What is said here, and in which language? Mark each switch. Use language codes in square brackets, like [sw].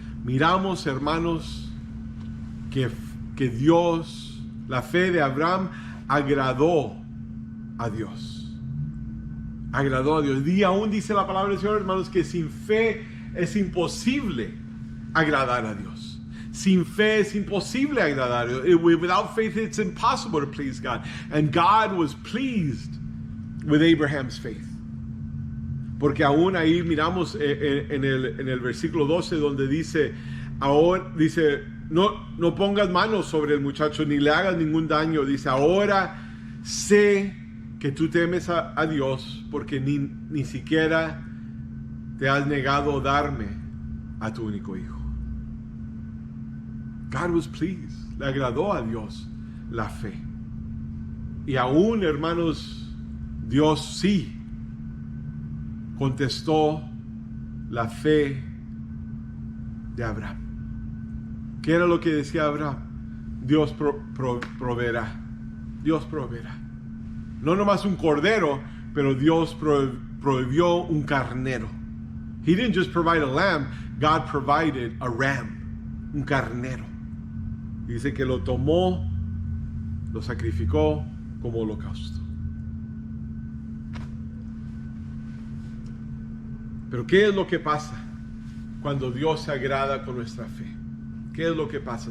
[es] Miramos, hermanos, que Dios, la fe de Abraham agradó a Dios. Agradó a Dios. Y aún dice la palabra del Señor, hermanos, que sin fe es imposible agradar a Dios. Sin fe es imposible agradar a Dios. [en] Without faith it's impossible to please God. And God was pleased with Abraham's faith. [es] Porque aún ahí miramos en el versículo 12 donde dice, ahora dice, no pongas manos sobre el muchacho ni le hagas ningún daño. Dice, ahora sé que tú temes a Dios, porque ni siquiera te has negado a darme a tu único hijo. [en] God was pleased. [es] Le agradó a Dios la fe. Y aún, hermanos, Dios sí contestó la fe de Abraham. ¿Qué era lo que decía Abraham? Dios proveerá. Dios proveerá. No nomás un cordero, pero Dios proveyó un carnero. [en] He didn't just provide a lamb, God provided a ram, [es] un carnero. Dice que lo tomó, lo sacrificó como holocausto. Pero ¿qué es lo que pasa cuando Dios se agrada con nuestra fe? ¿Qué es lo que pasa?